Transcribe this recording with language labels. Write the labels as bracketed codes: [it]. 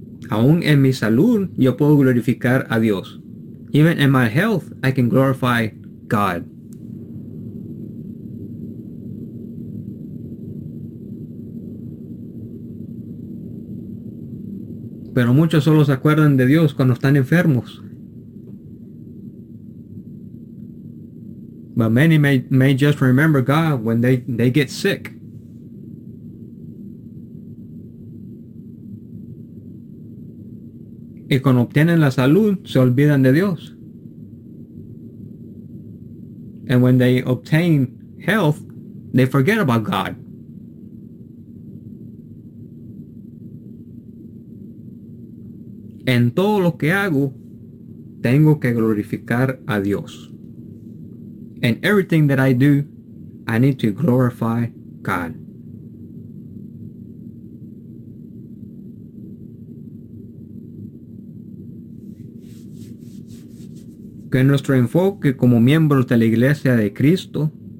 [es] Aún en mi salud, yo puedo glorificar a Dios. [en] Even in my health, I can glorify God. [es] Pero muchos solo se acuerdan de Dios cuando están enfermos. [en] But many may just remember God when they get sick. [es] Y cuando obtienen la salud, se olvidan de Dios. [en] And when they obtain health, they forget about God. [es] En todo lo que hago, tengo que glorificar a Dios. [en] In everything that I do, I need to glorify God. [es] Que nuestro enfoque como miembros de la Iglesia de Cristo